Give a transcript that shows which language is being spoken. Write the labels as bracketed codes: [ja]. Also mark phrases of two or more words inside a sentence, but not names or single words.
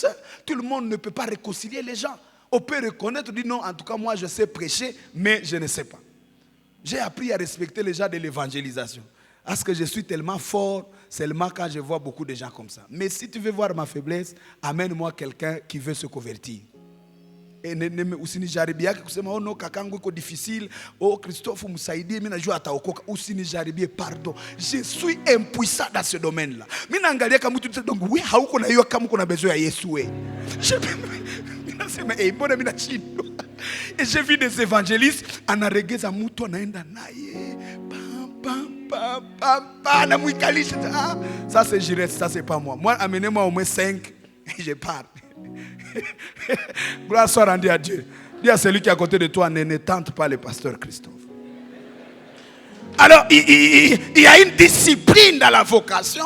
[fr] Tout le monde ne peut pas réconcilier les gens. On peut reconnaître, dire non, en tout cas, moi je sais prêcher, mais je ne sais pas. J'ai appris à respecter les gens de l'évangélisation. Parce que je suis tellement fort, seulement quand je vois beaucoup de gens comme ça. Mais si tu veux voir ma faiblesse, amène-moi quelqu'un qui veut se convertir. [sw] Et usinijaribia kusema [en] oh no [sw] kakangu iko difficile, oh Christophe msaidie mimi najua ataokoka, usinijaribie, [fr] pardon, je suis impuissant dans ce domaine là. [sw] Mimi naangalia kama mtu [fr] donc oui [sw] hauko na hiyo kama uko na besoin ya Yesu wewe. Mimi nasema mbona mimi nachindwa. [fr] Et j'ai vu des évangélistes [sw] anaregeza mtu anaenda naye na mwikalisha. [fr] Ça c'est Jirette, ça c'est pas moi. Moi amenez-moi au moins 5 et je pars. Gloire soit rendue à Dieu. Dis à celui qui est à côté de toi, ne tente pas le pasteur Christophe. Alors, il y a une discipline dans la vocation.